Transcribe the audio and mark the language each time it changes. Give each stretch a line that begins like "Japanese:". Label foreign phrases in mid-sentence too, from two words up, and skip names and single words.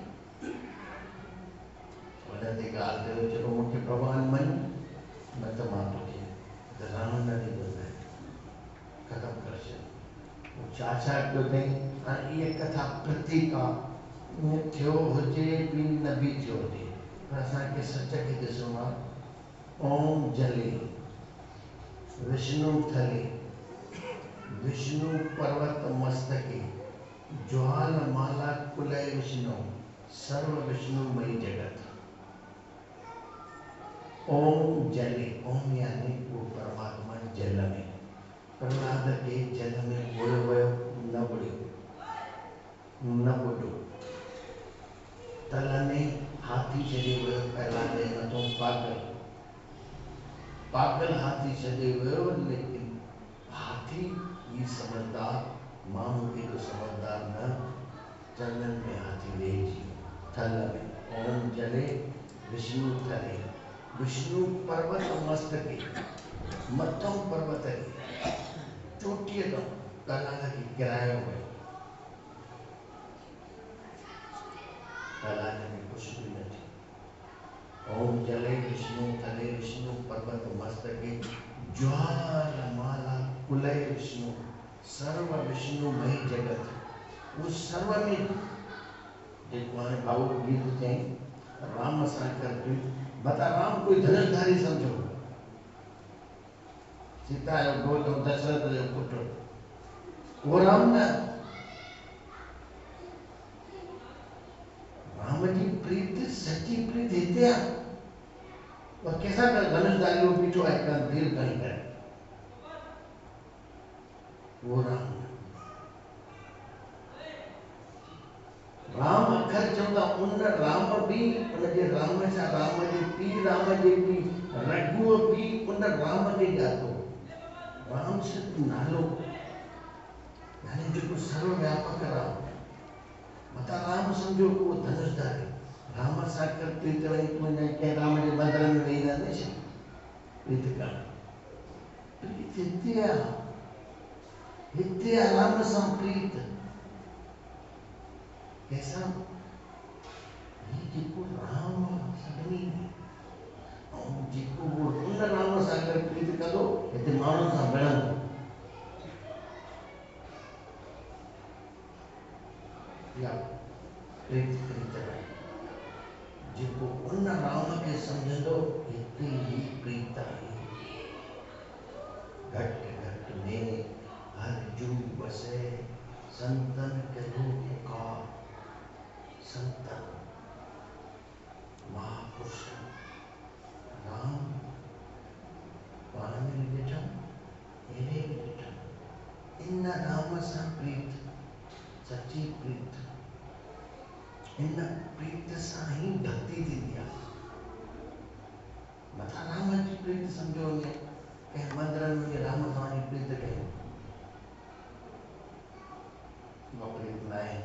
Sindhi: वॾनि ते ॻाल्हि कयो चलो मूंखे भॻवानु मञ न त मां तोखे राम न ॾींदो ख़तमु करे छॾ छा छा कयो अथई हाणे इहा कथा प्रतीक आहे ईअं थियो हुजे बि न बि थियो हुजे पर असांखे सच खे ॾिसणो आहे
Sanskrit: ओम जले विष्णु थले विष्णु पर्वत मस्तके ज्वाल माला कुलय विष्णु सर्व विष्णुमयी जगत ओम जले
Sindhi: ओम यानी
Hindi: वो परमात्मा जल में
Sindhi: प्रहलाद के जल में बुड़ियो वियो न बुड़ियो न बुॾो तल में हाथी छॾियो वियो प्रहलाद जे मथां पागल हाथी छॾियो वियो लेकिन हाथी ही समझदार माण्हू एॾो समझदार न चरणनि में हाथी वेहिजी थल में
Sanskrit: ओम जले विष्णु थले विष्णु पर्वत मस्तके
Sindhi: मथों पर्वत चोटीअ तां प्रहलाद खे किरायो वियो प्रहलाद में कुझु बि न थियो
Sanskrit: ओम जले विष्णु थले विष्णु पर्वत मस्तके ज्वाल माला कुलय विष्णु सर्व विष्णुमयी जगत
Sindhi: वो सर्व में जेको हाणे भाऊ गीत चई राम सां कर बता राम कोई धनुषधारी समझो सीता जो घोट ऐं दशरथ जो पुटु वो राम न राम जी प्रीत सच्ची प्रीत हिते आहे और कैसा कर धनुषधारी वो बीठो आहे हिकु तीर खणी करे वो राम राम अखर चवंदा उन राम बि उनजे राम सां राम जे पीउ रघुअ भी उन राम खे ॼातो। राम सिर्फ़ नालो, यानी जेको सर्वव्यापक राम। मता राम सम्झो कि उहो धनुषधारी। राम सां कर प्रीत वही तूं कंहिं राम जे मंदिर में वेही रहंदे छा प्रीत करणु? प्रीत हिते आहे, हिते आहे राम सां प्रीत। कैसा? ये जेको राम सभिनी में, ऐं जेको उन राम सां गॾु प्रीत कंदो हिते माण्हुनि सां विढ़ंदो। या प्रीत प्रीत जेको उन राम खे सम्झंदो हिते ही प्रीत आहे।
Hindi: घट घट में हर जू बसे संतन करो पुकार।
Sindhi: संतन महापुरुष राम पाण में ॾिठा, एॾे बि ॾिठा। इन राम सां प्रीत, सची प्रीत, इन प्रीत सां ही भक्ति थींदी आहे। मथा राम जी प्रीत सम्झो ने कंहिं मंदिर में राम सां जी प्रीत कयूं, उहा प्रीत न आहे।